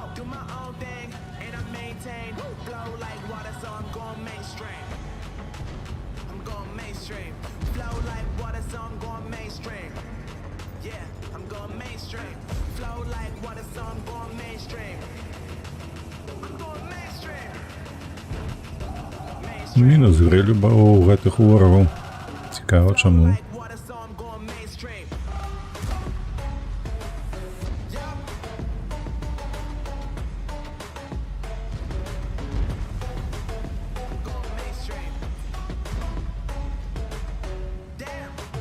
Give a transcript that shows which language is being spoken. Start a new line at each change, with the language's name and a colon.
English: Do my own thing and I maintain. Flow like water, so I'm going mainstream. I'm going mainstream. Flow like water, so I'm going mainstream. Yeah, I'm going mainstream. Flow like water, so I'm going mainstream. I'm going mainstream.
Belarusian: Мінус грилю у гэтых ворагаў. Цікава, чаму.
English: Like water, so I'm going mainstream. Going mainstream. Damn.